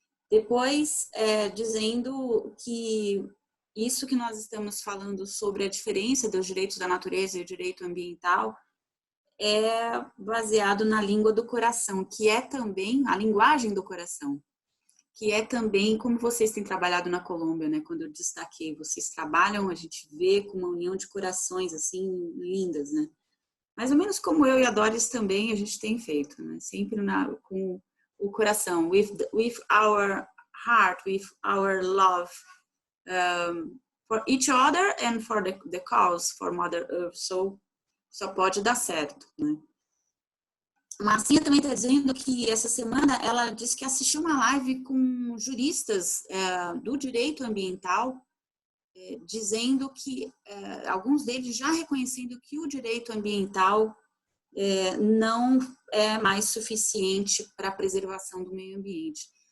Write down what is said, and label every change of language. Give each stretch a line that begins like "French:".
Portuguese: Depois, dizendo que isso que nós estamos falando sobre a diferença dos direitos da natureza e o direito ambiental é baseado na língua do coração, que é também a linguagem do coração, que é também como vocês têm trabalhado na Colômbia, né? Quando eu destaquei, vocês trabalham, a gente vê com uma união de corações assim lindas, né? Mais ou menos como eu e a Doris também a gente tem feito, né? Sempre com o coração,
English: with our heart, with our love for each other and for the cause, for Mother Earth.
Portuguese: Só pode dar certo, né? A Marcinha também está dizendo que essa semana ela disse que assistiu uma live com juristas do direito ambiental, dizendo que alguns deles já reconhecendo que o direito ambiental não é mais suficiente para a preservação do meio ambiente.